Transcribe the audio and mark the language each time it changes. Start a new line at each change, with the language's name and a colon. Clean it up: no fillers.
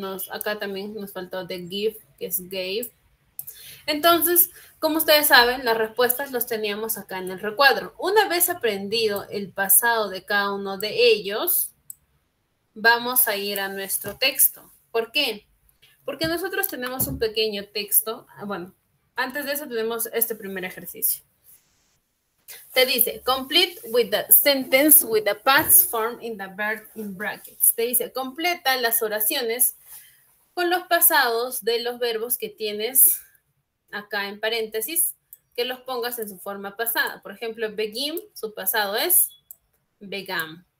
Spanish: Acá también nos faltó de give, que es gave. Entonces, como ustedes saben, las respuestas los teníamos acá en el recuadro. Una vez aprendido el pasado de cada uno de ellos, vamos a ir a nuestro texto. ¿Por qué? Porque nosotros tenemos un pequeño texto. Bueno, antes de eso tenemos este primer ejercicio. Te dice,
English: complete with the sentence with the past form in the verb in brackets.
Spanish: Te dice, completa las oraciones con los pasados de los verbos que tienes acá en paréntesis, que los pongas en su forma pasada. Por ejemplo, begin, su pasado es began.